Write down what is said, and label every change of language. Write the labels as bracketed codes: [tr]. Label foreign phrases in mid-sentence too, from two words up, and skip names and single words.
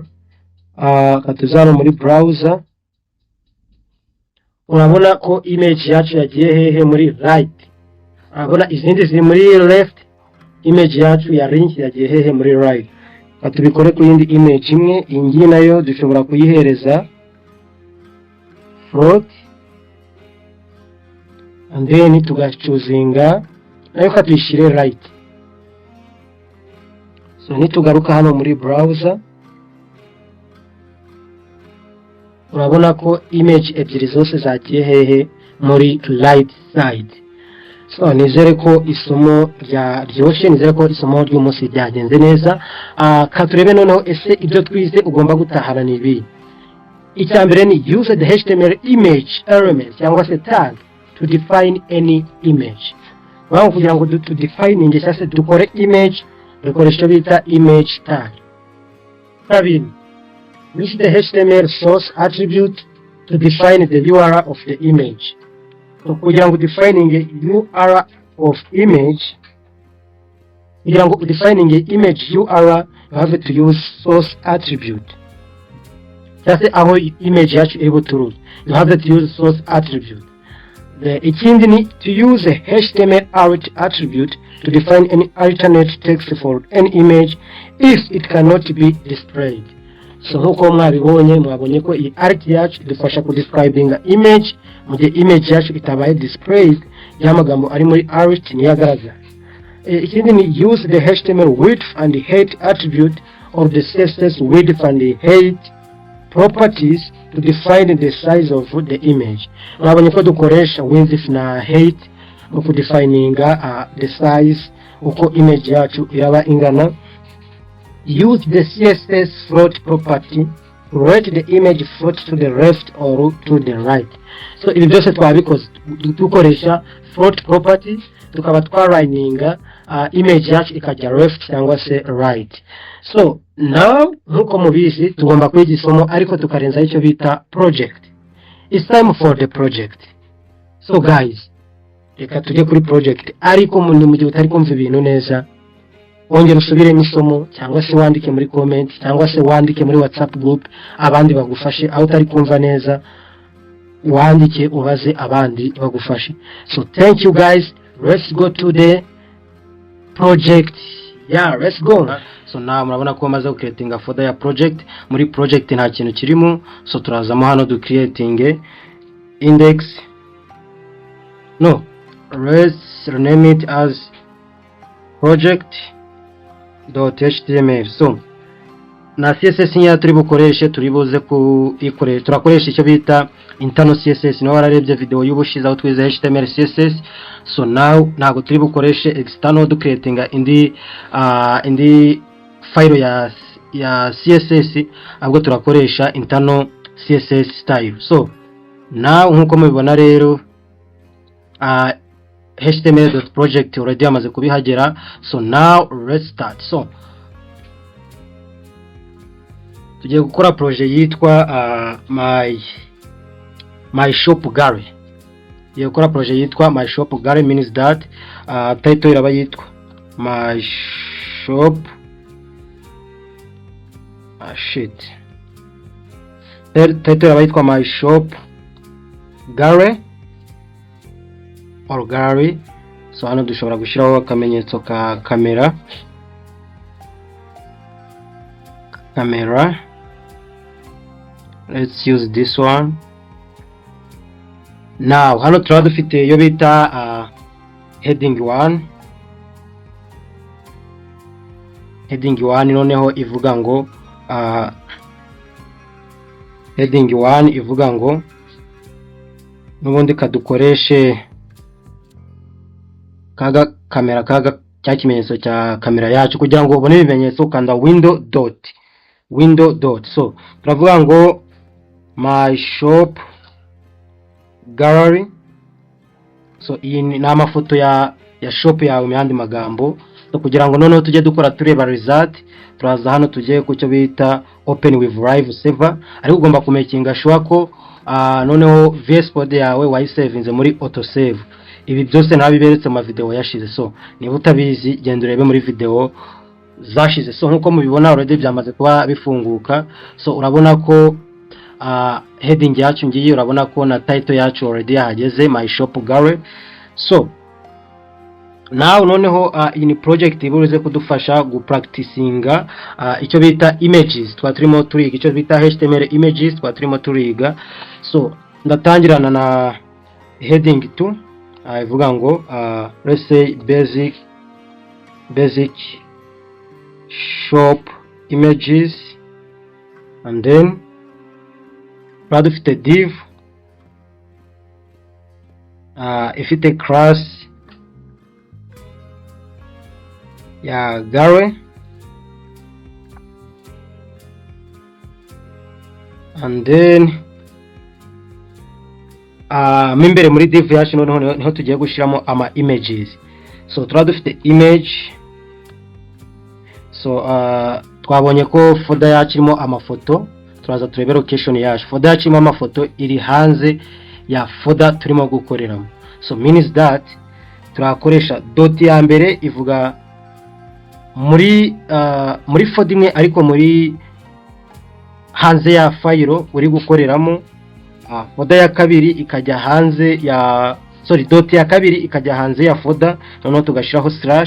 [rw] Katuzana muri browser, urabona ko image yacu yagiye hehe muri right. Urabona izindi ziri muri left, image yacu ya link yagiye hehe muri right. tubikore ku yindi image imwe. Iyi ngiyi nayo dushobora kuyihereza [en] float and then [rw] tugachuzinga nayo katuyishyire right. So nitugaruka hano muri browser urabona ko image ebyiri zose zagiye hehe muri [en] right side. [rw] So nizere ko isomo ryoshe, nizere ko isomo ry'umunsi ryagenze neza. Katurebe noneho ese ibyo twize ugomba gutahana nibi. Icyambere ni [en] use the HTML image element [rw] cyangwa se [en] tag to define any image. [rw] Waho kugira ngo [en] to define [rw] ingeshya se dukore image dukoresha bita [en] image tag. [rw] Kabiri, [en] use the HTML source attribute to define the URL of the image. So [rw] kugira ngo [en] defining URL of image, [rw] kugira ngo [en] defining image URL, you have to use source attribute. That's how image yacu able to root. You have to use source attribute. [rw] Ikindi ni [en] to use a HTML attribute to define any alternate text for any image if it cannot be displayed. [rw] So huko mwabonye ko iyi art yacu idufasha ku [en] describing image [rw] mu gihe image yacu itabaye displayed, y'amagambo ari muri art niyagaragara. Ikindi ni [en] use the HTML width and height attribute or the CSS width and height properties to define the size of the image. [rw] Mwabonye ko dukoresha width na height mu [en] defining the size [rw] uko image yacu iraba ingana. [en] Use the CSS float property to rotate the image float to the left or to the right. [rw] So ibi byose twabikoze dukoresha [en] float property [rw] tukaba twalininga image yacu ikajya left cyangwa se right. [en] So now [rw] nkuko mubizi tugomba kwiga isomo ariko tukarenza icyo bita project. [en] It's time for the project. So guys, [rw] reka tujye kuri project ariko mu gihe utari kumva ibintu neza ongera usubire n'isomo cyangwa se wandike muri comment cyangwa se wandike muri WhatsApp group abandi bagufashe, aho utari kumva neza wandike ubaze abandi bagufashe. [en] So thank you guys, let's go to the project. Yeah, let's go. So now [rw] murabona ko maze [en] creating a folder ya project. [rw] Muri project nta kintu kirimo, so turazamo hano [en] do creating index. No, let's rename it as project.html. [rw] So na CSS nya turi bukoreshe turibuze ku ikoresha, turakoresha icyo bita [en] internal CSS. [rw] No wararebye video y'ubushize aho twize HTML CSS. [en] So now [rw] ntago turi bukoreshe [en] external do creating [rw] indi file ya CSS, ahubwo turakoresha [en] internal CSS style. So now [rw] nkuko mubibona rero html.project already amaze kubihagera. [en] So now let's start. [rw] So tugiye gukora project yitwa my shop gallery. Tugiye gukora project yitwa my shop gallery [en] means that [rw] title iraba yitwa my shop title iraba yitwa my shop gallery or gallery. So hano dushobora gushyiraho akamenyetso ka kamera. [en] Let's use this one. [rw] Now hano turaba dufite yo bita heading 1. Heading 1 noneho ivuga ngo heading 1 ivuga ngo nubundi kadukoreshe kaga kamera kaga cya kimenyetso cya kamera yacu kugira ngo ubone ibimenyetso kanda [en] window dot. [rw] So turavuga ngo my shop gallery. So iyi ni amafoto ya shop yawe mu yandi magambo. So kugira ngo noneho tujye dukora tureba result, turaza hano tujye ku cyo bita [en] open with live server, [rw] ariko ugomba kumekinga sure ko noneho VS Code yawe wayisavinze muri [en] auto save. [rw] Ibi byose nabiberetse mu video yashize. So niba utabizi genda urebe muri video zashize. So nkuko mubibona already byamaze kuba bifunguka. So urabona ko heading yacu ngiye, urabona ko na title yacu already yahageze my shop gallery. [en] So Now [rw] noneho [en] in project [rw] ibuze kudufasha gupracticinga icyo bita images twaturimo turiga, icyo bita [en] HTML images [rw] twaturimo turiga. So ndatangirana na heading 2 ivuga ngo [en] let's say basic shop images, and then [rw] dufite div ifite class ya Yawe, and then mimbere muri div yacu noneho niho tugiye gushiramo ama images. So dufite image, so twabonye ko folder yacu irimo amafoto, turaza turebe location yacu. Folder yacu irimo amafoto iri hanze ya folder turimo gukoreramo. So [en] means that [rw] turakoresha dot ya mbere ivuga muri folder imwe ariko muri hanze ya file uri gukoreramo. Folder ya kabiri ikajya hanze ya dot ya kabiri ikajya hanze ya folder, noneho tugashiraho slash.